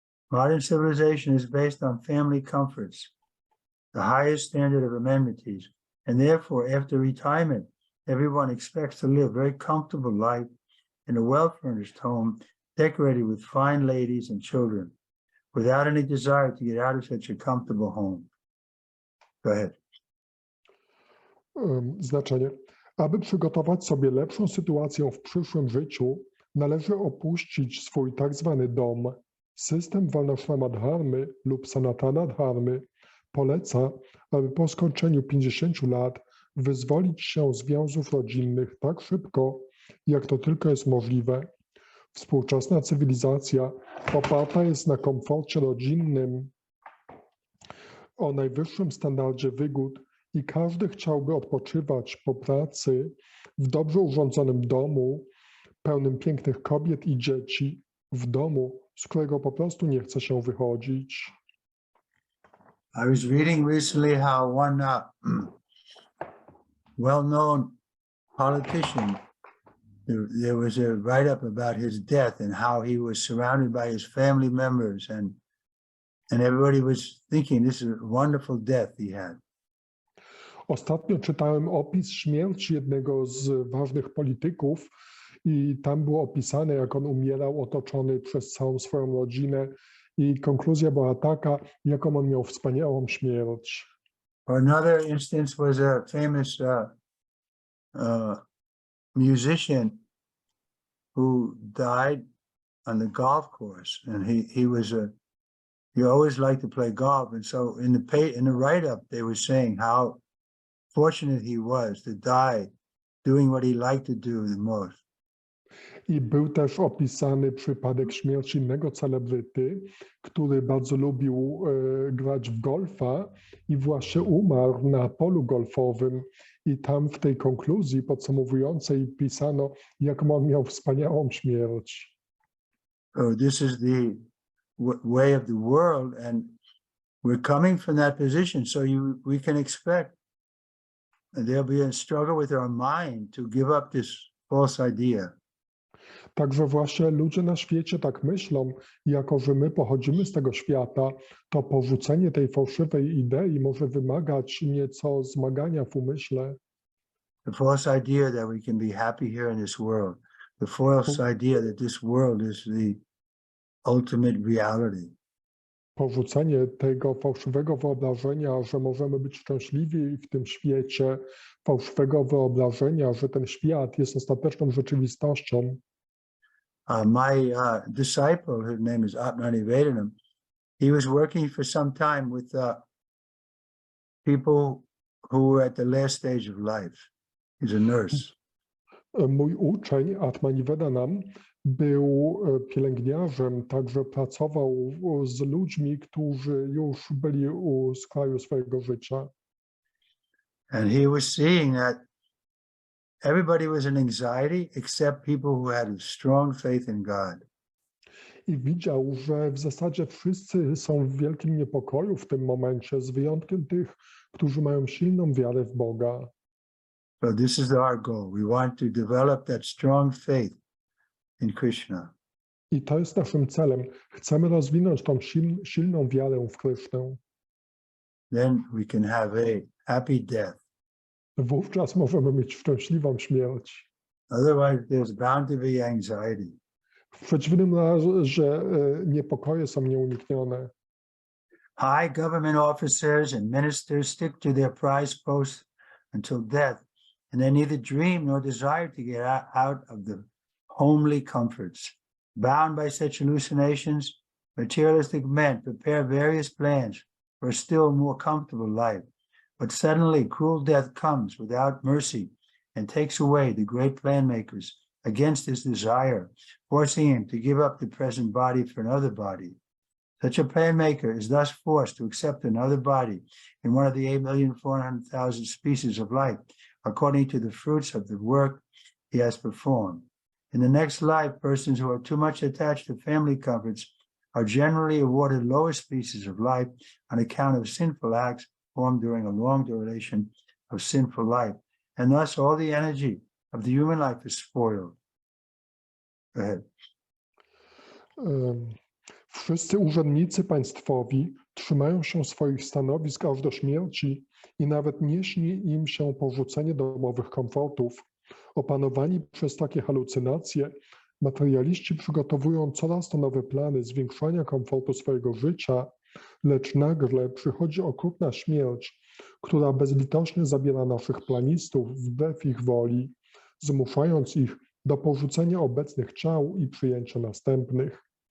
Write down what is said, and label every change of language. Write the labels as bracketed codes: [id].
[en] Modern civilization is based on family comforts, the highest standard of amenities, and therefore, after retirement, everyone expects to live a very comfortable life in a well-furnished home, decorated with fine ladies and children, without any desire to get out of such a comfortable home. Go ahead. [pl] Znaczenie. Aby przygotować sobie lepszą sytuację w przyszłym życiu, należy opuścić swój tak zwany dom. System Varnashrama Dharmy lub Sanatana Dharmy poleca, aby po skończeniu 50 lat wyzwolić się z więzów rodzinnych tak szybko, jak to tylko jest możliwe. Współczesna cywilizacja oparta jest na komforcie rodzinnym, o najwyższym standardzie wygód i każdy chciałby odpoczywać po pracy w dobrze urządzonym domu, pełnym pięknych kobiet i dzieci, w domu, z którego po prostu nie chce się wychodzić. [en] I was reading recently how one well-known politician, there was a write-up about his death and how he was surrounded by his family members, and everybody was thinking this is a wonderful death he had. [pl] Ostatnio czytałem opis śmierci jednego z ważnych polityków i tam było opisane, jak on umierał otoczony przez całą swoją rodzinę i konkluzja była taka, jaką on miał wspaniałą śmierć. [en] Another instance was a famous musician who died on the golf course, and he always liked to play golf, and so in the write-up they were saying how fortunate he was to die doing what he liked to do the most. [pl] I był też opisany przypadek śmierci innego celebryty, który bardzo lubił grać w golfa i właśnie umarł na polu golfowym. I tam w tej konkluzji podsumowującej pisano, jaką on miał wspaniałą śmierć. [en] So this is the way of the world, and we're coming from that position, so we can expect there'll be a struggle with our mind to give up this false idea. [pl] Także właśnie ludzie na świecie tak myślą, jako że my pochodzimy z tego świata, to porzucenie tej fałszywej idei może wymagać nieco zmagania w umyśle. [en] The false idea that we can be happy here in this world. The false idea that this world is the ultimate reality. [pl] Porzucenie tego fałszywego wyobrażenia, że możemy być szczęśliwi w tym świecie, fałszywego wyobrażenia, że ten świat jest ostateczną rzeczywistością. [en] My disciple, his name is Atmanivedanam, he was working for some time with people who were at the last stage of life. He's a nurse. [pl] Mój uczeń Atmanivedanam był pielęgniarzem, także pracował z ludźmi, którzy już byli u skraju swojego życia. [en] And he was seeing that everybody was in anxiety except people who had a strong faith in God. [pl] I widział, że w zasadzie wszyscy są w wielkim niepokoju w tym momencie, z wyjątkiem tych, którzy mają silną wiarę w Boga. [en] So this is our goal. We want to develop that strong faith in Krishna. [pl] I to jest naszym celem. Chcemy rozwinąć tą silną wiarę w Krysznę. [en] Then we can have a happy death. [pl] Wówczas możemy mieć szczęśliwą śmierć. [en] Otherwise, there's bound to be anxiety. [pl] W przeciwnym razie niepokoje są nieuniknione. [en] High government officers and ministers stick to their prize posts until death, and they neither dream nor desire to get out of the homely comforts. Bound by such hallucinations, materialistic men prepare various plans for a still more comfortable life. But suddenly cruel death comes without mercy and takes away the great plan makers against his desire, forcing him to give up the present body for another body. Such a plan maker is thus forced to accept another body in one of the 8,400,000 species of life, according to the fruits of the work he has performed. In the next life, persons who are too much attached to family comforts are generally awarded lower species of life on account of sinful acts formed during a long duration of sinful life. And thus all the energy of the human life is spoiled. Go ahead. [pl] Wszyscy urzędnicy państwowi trzymają się swoich stanowisk aż do śmierci i nawet nie śni im się porzucenie domowych komfortów. Opanowani przez takie halucynacje, materialiści przygotowują coraz to nowe plany zwiększania komfortu swojego życia, lecz nagle przychodzi okrutna śmierć, która bezlitośnie zabiera naszych planistów wbrew ich woli, zmuszając ich do porzucenia obecnych ciał i przyjęcia następnych.